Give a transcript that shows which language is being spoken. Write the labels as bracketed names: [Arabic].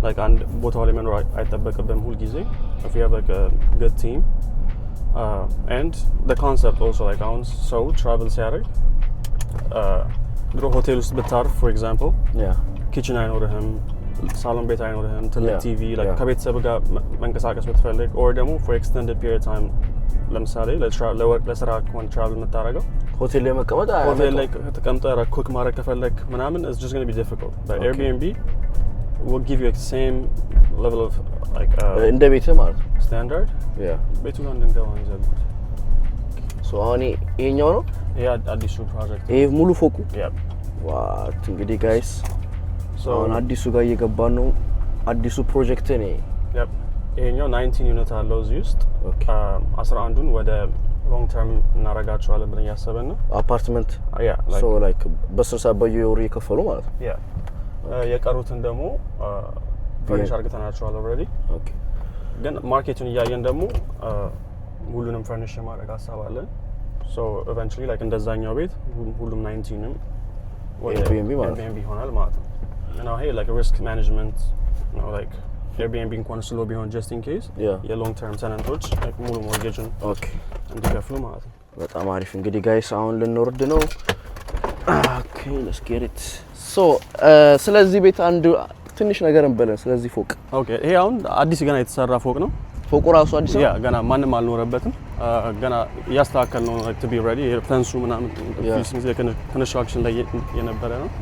[Amharic] like አንድ ቦታው ላይ መኖር አይጠበቅብህም ሁሉ ጊዜ [English] if you have like a good team and the concept [Amharic] also like አሁን ሰው travel ሲያደርግ ድሮ ሆቴል ውስጥ ብታርፍ for example kitchen አይኖርህም ሳሎን ቤት አይኖርህም ትልቅ ቲቪ like ከቤተሰብ ጋር መንቀሳቀስ ብትፈልግ or ደግሞ [English] for extended period of time [Amharic] ለምሳሌ ለስራ ከሆነ travel የምታደርገው ሆቴል ላይ መቀመጥ ሆቴል ላይ ተቀምጠህ ኩክ ማድረግ ከፈለክ ምናምን [English] it's just going to be difficult but Airbnb will give you the same level of like [Amharic] እንደ ቤት ማለት ነው standard ቤቱ ጋር እንደንገባ ይዘል so አሁን ይሄኛው ነው አዲሱ ፕሮጀክት ይሄ ሙሉ ፎቁ [English] ዋት [Amharic] እንግዲህ ጋይስ so አሁን አዲሱ ጋር እየገባን ነው አዲሱ ፕሮጀክት ነው ይሄኛው 19 ዩኒት አለው እዚህ ውስጥ 11ን ወደ ሎንግ ተርም እናረጋቸዋለን ብለን ያሰበን ነው አፓርትመንት so like በስርሳ በየወሩ እየከፈሉ ማለት ነው የቀሩትን ደግሞ ፈርኒሽ አርግተናቸዋል ኦልሬዲ ኦኬ ግን ማርኬቱን እያየን ደግሞ ሁሉንም ፈርኒሽ ማድረግ ሀሳብ አለን So eventually like እንደዛኛው ቤት ሁሉም 19 ነው [English] Airbnb [Amharic] ይሆናል ማለት ነው። [English] And now hey like a risk management you know like Airbnb እንኳን ስሎ ቢሆን just in case [Amharic] የሎንግ ተርም ተነንቶች like ሙሉ ሞርጌጅን እንዲከፍሉ ማለት ነው። በጣም አሪፍ እንግዲህ ጋይስ አሁን ልንወርድ ነው። [English] Okay let's get it. [Amharic] So ስለዚህ ቤት አንድ ትንሽ ነገር እንበለን ስለዚህ ፎቅ። Okay ይሄ አሁን አዲስ ገና የተሰራ ፎቅ ነው። ፎቁ ራሱ አዲስ ነው? ገና ማንም አልኖረበትም። ገና ያስተካከል ነው [English] like to be ready [Amharic] ፈንሱ ምናምን ፊኒሽንግ ኮንስትራክሽን ላይ የነበረ ነው።